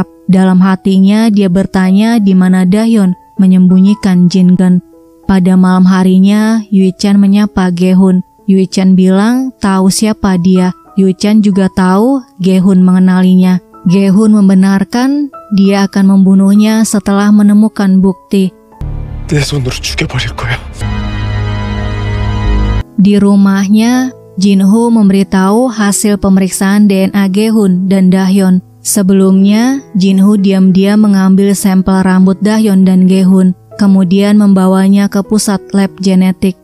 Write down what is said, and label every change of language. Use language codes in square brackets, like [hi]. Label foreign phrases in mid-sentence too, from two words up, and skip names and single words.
[id] Dalam hatinya dia bertanya di mana Dahyeon menyembunyikan Jingun. Pada malam harinya, Yui-chan menyapa Gehun. Yui-chan bilang tahu siapa dia. Yui-chan juga tahu Gehun mengenalinya. Gehun membenarkan dia akan membunuhnya setelah menemukan bukti. [ko] 내 손으로 죽여버릴 거야. [id] Di rumahnya, Jinho memberitahu hasil pemeriksaan DNA Gehun dan Dahyeon. Sebelumnya, Jinho diam-diam mengambil sampel rambut Dahyeon dan Gehun, kemudian membawanya ke pusat lab genetik.